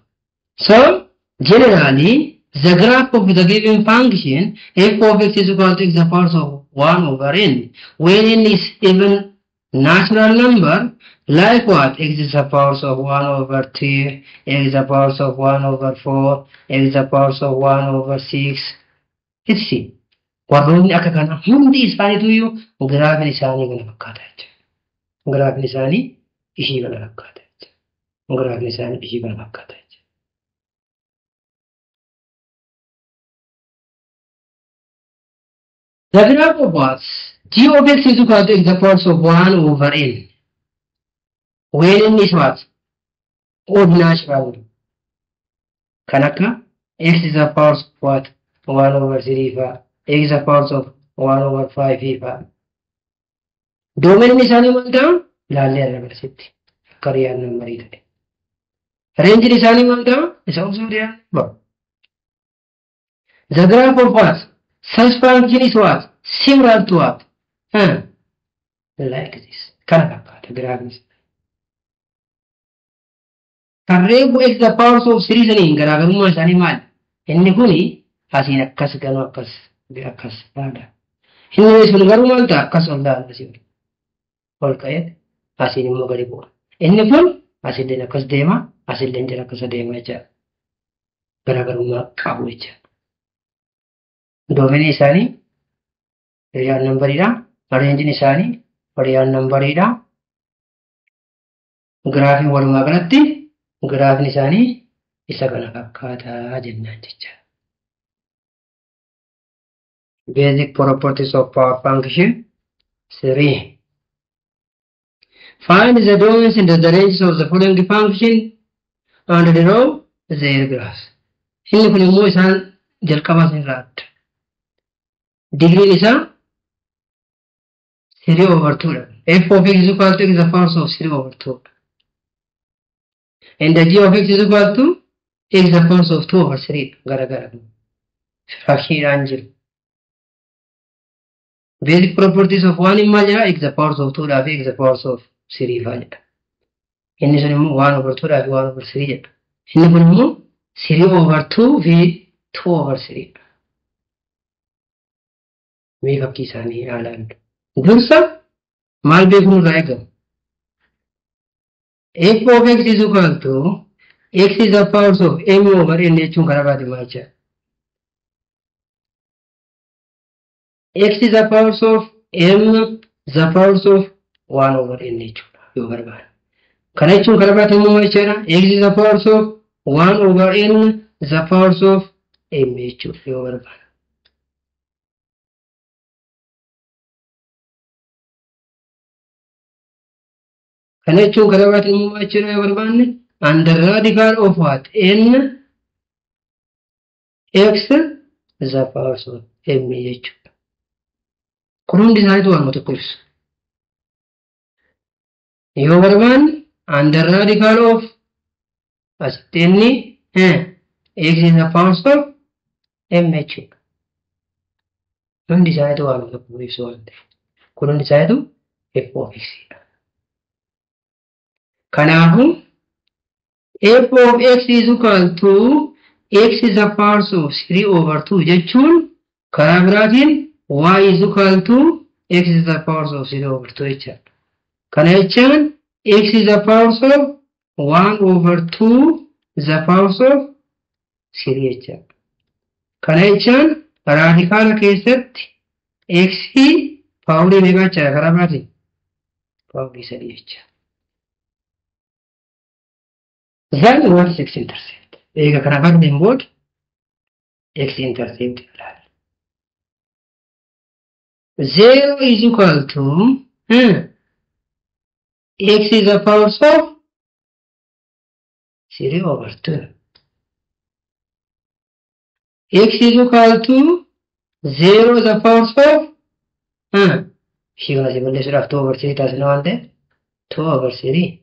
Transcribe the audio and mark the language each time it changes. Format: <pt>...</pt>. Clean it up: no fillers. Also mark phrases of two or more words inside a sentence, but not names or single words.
<en>So, generally, the graph of the given function f of x is equal to x the powers of 1 over n. When n is even natural number, like what? X is the powers of 1 over 3, x is the powers of 1 over 4, x is the powers of 1 over 6, etc.</en> <om>warroonni akka kana hundi isaaniitu giraafin isaanii kana fakkaata jechuudha. Giraafin isaanii ishii kana fakkaata jechuudha. Giraafin isaanii ishii kana fakkaata jechuudha.</om> <en>The graph of what? G of x is equal to x the powers of 1 over n. When n is what? Odd natural. Kanaka x is the powers of what? 1 over 3 fa. X is the powers of 1 over 5 fa.</en> <om>Domain isaanii maal ta'u? Ilaallee agarsiisti. Akka</om> <en>real number</en> <om>ta'e. Range isaanii maal ta'u? Isa osoo</om> <en>real number. The graph of what? Such function is what? Similar to what? Like this.</en> <om>Kana fakkaata</om> <en>graph is.</en> <om>Kan reebu</om> <en>x the powers of 3</en> <om>saniin garaagarummaa isaanii maal? Inni kuni asiin akkas ganuu akkas yaada. Inni sun garuu maal ta'a? Akkas ol ta'a asii ol ka'ee asiin immoo gadi bu'a. Inni kun asiillee akkas deema, asiillee jira akkas deema jecha garaagarummaa qabu jecha. Doomini isaanii</om> <en>real numberidha.</en> <om>Rangein isaanii</om> <en>real numberidha.</en> <om>Graafiin walumaa galatti graafiin isaanii isa kana fakkaataa jennaan jecha.</om> <en>Basic properties of power function 3. Find the domains and the ranges of the following function and draw their graphs.</en> <om>Inni kun immoo isaan jalqabaa sin raadda.</om> <en>Degree isa 3 over 2. F of x is equal to x the powers of 3 over 2. And the g of x is equal to x the powers of 2 over 3.</en> <om>Gara. Fraction jiru.</om> <en>Basic properties of 1 immoo jira x the powers of 2</en> <om>dhaa fi</om> <en>x the powers of 3</en> <om>faa jedha. Inni sun immoo 1 over 2 dhaa fi 1 over 3 jedha. Inni kun immoo 3 over 2 fi 2 over 3. Mee fakkii isaanii haalaan dursa maal beeknu irraa eegamu?</om> <en>F of x is equal to x is the powers of m over n</en> <om>jechuun karaa biraatiin maal jecha?</om> <en>X is the powers of m the powers of 1 over n</en> <om>jechuudha yoo barbaada. Kana jechuun karaa biraatiin immoo maal jechaadha?</om> <en>X is the powers of 1 over n the powers of m</en> <om>jechuudha yoo barbaada. Kana jechuun karaa biraatiin immoo maal jechuudha yoo barbaanne?</om> <en>Under radical of what? N x the powers of m jechuudha.</en> <om>Kun hundi isaaniitu waanuma tokko ibsu. Yoo barbaanne</om> <en>under radical of</en> <om>asitti inni</om> <en>x is the powers of m jechuudha.</en> <om>Hundi isaaniitu waanuma tokko ibsu waan ta'eef. Kun hundi isaaniitu f of x dha.</om> <en>Kanaafuu f of x is equal to x is the powers of 3 over 2</en> <om>jechuun karaa biraatiin</om> <en>y is equal to x is the powers of 0 over 2 jechuudha.</en> <om>Kana jechaan</om> <en>x is the powers of 1 over 2 the powers of 3 jechuudha.</en> <om>Kana jechaan raadikaala keessatti x paawulii meeqa jechuudha karaa biraatiin? Paawulii 3 jechuudha.</om> <en>Then what is x-intercept?</en> <om>Eega kana fakkiin booda x-intercept ilaala.</om> <en>0 is equal to x is the power of 3 over 2. X is equal to 0 is the power of she was able to 2 over 3 doesn't know there 2 over 3.</en>